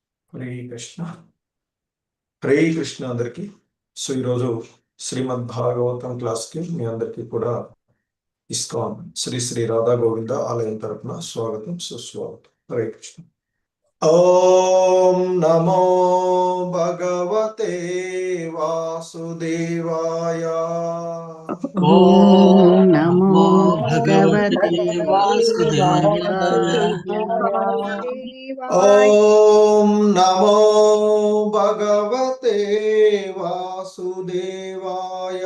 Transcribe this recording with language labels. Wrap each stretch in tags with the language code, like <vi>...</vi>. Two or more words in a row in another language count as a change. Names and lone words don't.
<te>హరే కృష్ణ. హరే కృష్ణ అందరికి. సో ఈరోజు శ్రీమద్ భాగవతం క్లాస్కి మీ అందరికీ కూడా ఇస్కాన్ శ్రీ శ్రీ రాధా గోవింద ఆలయం తరపున స్వాగతం, సుస్వాగతం.</te> <sa>హరే కృష్ణ. ఓం నమో భగవతే వాసుదేవాయ. ఓం నమో భగవతే వాసుదేవాయ. ఓం నమో భగవతే వాసుదేవాయ.</sa>